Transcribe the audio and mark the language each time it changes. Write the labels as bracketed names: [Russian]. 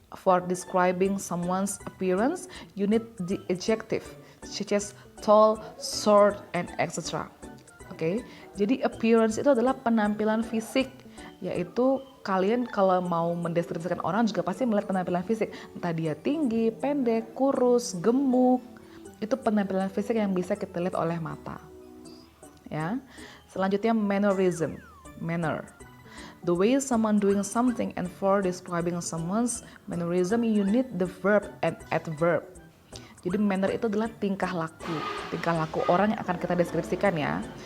[English] For describing someone's appearance, you need the adjective such as tall, short, and etc. [Indonesian] Oke, jadi appearance itu adalah penampilan fisik, yaitu kalian kalau mau mendeskripsikan orang juga pasti melihat penampilan fisik, entah dia tinggi, pendek, kurus, gemuk, itu penampilan fisik yang bisa kita lihat oleh mata. Ya, selanjutnya mannerism, manner. [English] The way someone doing something, and for describing someone's mannerism you need the verb and adverb. [Indonesian] Jadi manner itu adalah tingkah laku orang yang akan kita deskripsikan ya.